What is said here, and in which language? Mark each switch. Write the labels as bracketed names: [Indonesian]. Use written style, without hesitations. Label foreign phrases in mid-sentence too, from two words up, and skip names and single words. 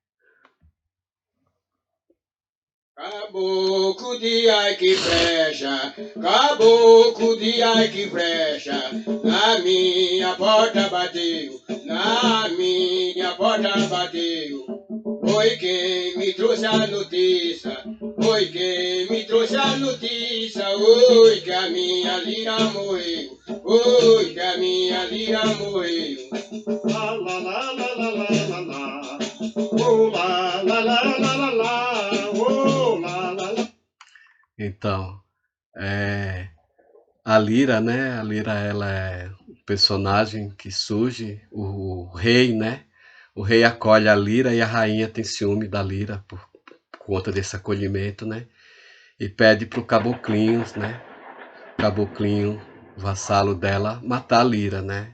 [Portuguese] Caboclo de ai que frecha, caboclo de ai que frecha, na minha porta bateu, na minha porta bateu. Foi quem me trouxe a notícia, foi quem me trouxe a notícia, oi que a minha lira morreu, oi que a minha lira morreu. La la la la la la la la, oh la la la la la la, oh la la la. Então, a lira, né, a lira, ela é um personagem que surge, o rei, né, o rei acolhe a lira e a rainha tem ciúme da lira por conta desse acolhimento, né, e pede para o caboclinho, né, caboclinho, vassalo dela, matar a lira, né.